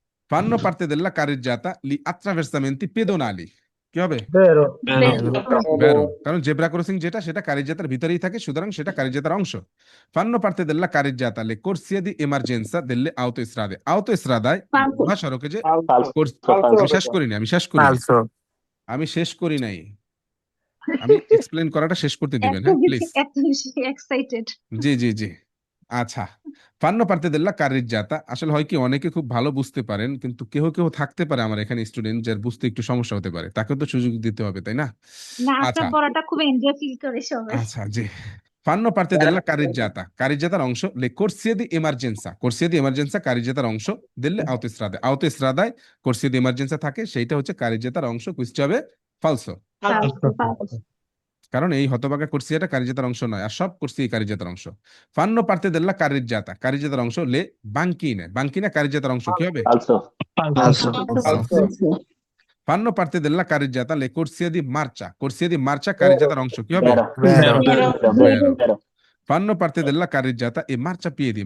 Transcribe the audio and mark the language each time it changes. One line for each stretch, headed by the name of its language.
Italian: Fanno parte della carreggiata gli attraversamenti pedonali,
Bangla: কি হবে?
Italian: ভেরো।
Bangla: Vero, কারণ জেব্রা ক্রসিং যেটা সেটা কারিজ্জাতার ভিতরেই থাকে, সুতরাং সেটা কারিজ্জাতার অংশ।
Italian: Fanno parte della carreggiata le corsie di emergenza delle autostrade, autostradaয় ফালসো।
Bangla: মহাসড়কে যে
Italian: Falso.
Bangla: আমি শেষ করিনি, আমি শেষ করি নাই, আমি এক্সপ্লেন করাটা শেষ করতে দিবেন, হ্যাঁ প্লিজ। এত বেশি এক্সাইটেড। জি জি জি। আচ্ছা,
Italian: ফান্নো পার্তে দেল্লা কারিজ্জাতা,
Bangla: আসলে হয় কি অনেকে খুব ভালো বুঝতে পারেন, কিন্তু কেহ কেহ থাকতে পারে আমার এখানে স্টুডেন্ট যার বুঝতে একটু সমস্যা হতে পারে, তাকে তো সুযোগ দিতে হবে, তাই না? না, আচ্ছা আপনার পড়াটা খুব এনজয় ফিল করে সবাই। আচ্ছা জি।
Italian: Fanno parte della carreggiata.
Bangla: Carreggiataর অংশ
Italian: le corsie di emergenza. Corsie di emergenza
Bangla: carreggiataর অংশ
Italian: delle autostrade.
Bangla: autostradaয়
Italian: corsie di emergenza
Bangla: থাকে, সেইটা হচ্ছে carreggiataর অংশ। কুইজটা হবে falso।
Italian: falso,
Bangla: কারণ এই হতভাগা কোর্সিয়াটা carreggiataর অংশ নয়, আর সব কোর্সি carreggiataর অংশ।
Italian: Fanno parte della carreggiata.
Bangla: carreggiataর অংশ
Italian: le banchine.
Bangla: banchine carreggiataর অংশ কি হবে?
Italian: ফালসো Falso। Fanno parte della carreggiata le corsie di marcia. corsie di marcia
Bangla: carreggiataর অংশ কি হবে?
Italian: ভেরো Vero। ভেরো Fanno parte della carreggiata e marciapiedi.